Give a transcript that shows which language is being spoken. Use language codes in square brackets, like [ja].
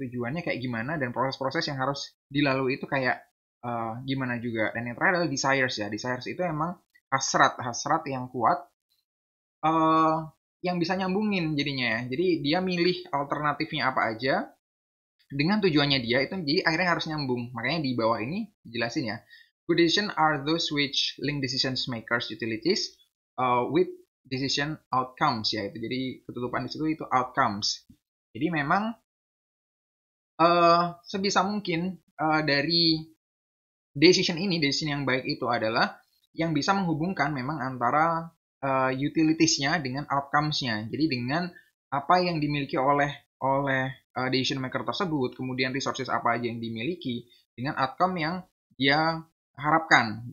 [id] Tujuannya kayak gimana dan proses-proses yang harus dilalui itu kayak gimana juga. Dan yang terakhir adalah desires ya. Desires itu emang hasrat yang kuat yang bisa nyambungin jadinya ya. Jadi dia milih alternatifnya apa aja dengan tujuannya dia itu, jadi akhirnya harus nyambung. Makanya di bawah ini dijelasin ya. [en] Good decision are those which link decision makers utilities with decision outcomes ya. [id] Itu jadi ketutupan di situ itu outcomes. Jadi memang sebisa mungkin dari decision yang baik itu adalah yang bisa menghubungkan memang antara utilities-nya dengan outcomes-nya. Jadi dengan apa yang dimiliki oleh decision maker tersebut, kemudian resources apa aja yang dimiliki, dengan outcome yang dia harapkan.